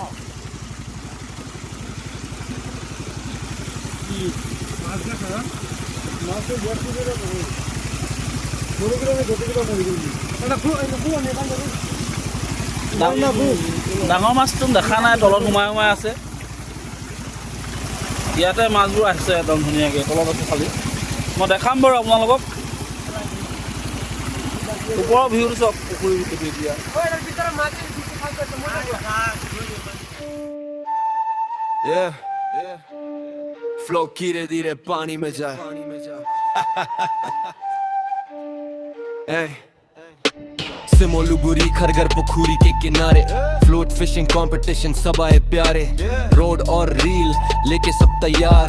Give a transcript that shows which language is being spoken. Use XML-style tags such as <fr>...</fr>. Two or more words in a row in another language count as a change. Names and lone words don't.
<as>ডাঙৰ মাছটো দেখা নাই তলত সোমাই সোমাই আছে ইয়াতে মাছবোৰ আহিছে একদম ধুনীয়াকৈ তলত আছে খালি মই দেখাম বাৰু আপোনালোকক ওপৰৰ ভিউটো চাওক পুখুৰী এতিয়া</as> <hi>फ्लो धीरे धीरे पानी में जाए सिमोलुगुरी खरगर पुखुरी के किनारे</hi> <en>float fishing competition</en> <hi>सब आए प्यारे रोड और रील लेके सब तैयार</hi>